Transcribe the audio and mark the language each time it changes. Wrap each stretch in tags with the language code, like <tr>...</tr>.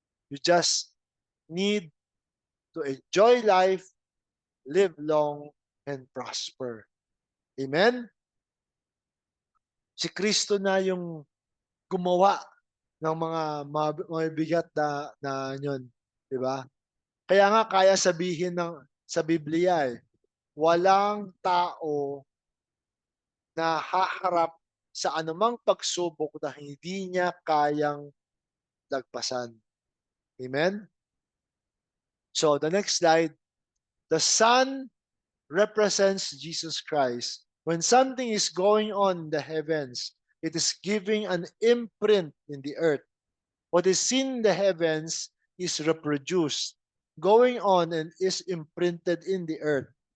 <en>You just need to enjoy life, live long, and prosper. Amen?</en> <tl>Si Kristo na yung gumawa ng mga mabibigat na yun, di ba? Kaya nga kaya sabihin sa Biblia walang tao na haharap sa anumang pagsubok na hindi niya kayang lagpasan.</tl> <en>Amen? So the next slide, the sun represents Jesus Christ. When something is going on in the heavens, it is giving an imprint in the earth. What is seen in the heavens is reproduced, going on, and is imprinted in the earth.</en>